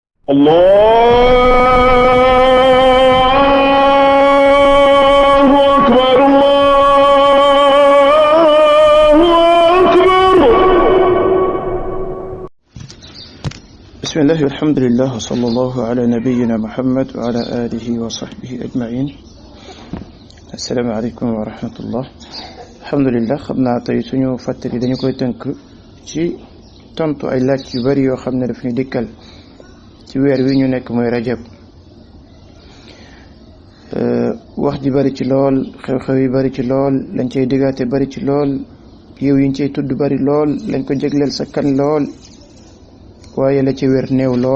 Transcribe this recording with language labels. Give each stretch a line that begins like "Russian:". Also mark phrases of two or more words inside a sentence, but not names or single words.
Arabic: الله أكبر الله أكبر. بسم الله والحمد لله وصلى الله على نبينا محمد وعلى آله وصحبه أجمعين. السلام عليكم ورحمة الله. الحمد لله.
Wolof: خبنا tey suñu fàttali dañu koy tënk ci tontu ay laaj yu bari yoo xam ne daf ñu dikkal ci weer wi ñu nekk mooy rajab. wax ji bari ci lool, xew-xew yi bari ci lool, lañ cay digaate bari ci lool, yiw yiñ cay tudd bari lool, lañ ko jégleel sa kan lool, waaye la ci wér néew lool.